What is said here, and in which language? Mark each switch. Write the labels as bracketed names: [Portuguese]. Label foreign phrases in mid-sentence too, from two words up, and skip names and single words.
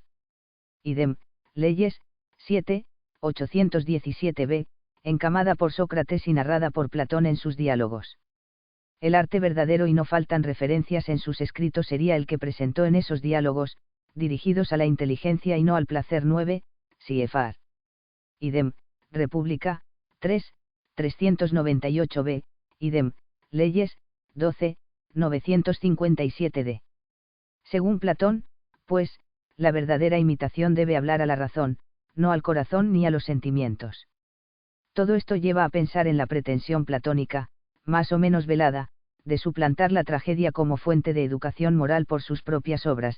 [Spanish] Idem, Leyes, 7, 817b, encamada por Sócrates y narrada por Platón en sus diálogos. El arte verdadero y no faltan referencias en sus escritos sería el que presentó en esos diálogos, dirigidos a la inteligencia y no al placer. 9, Siefar. Idem, República, 3, 398b, idem, Leyes, 12, 957d. Según Platón, pues, la verdadera imitación debe hablar a la razón, no al corazón ni a los sentimientos. Todo esto lleva a pensar en la pretensión platónica, más o menos velada, de suplantar la tragedia como fuente de educación moral por sus propias obras.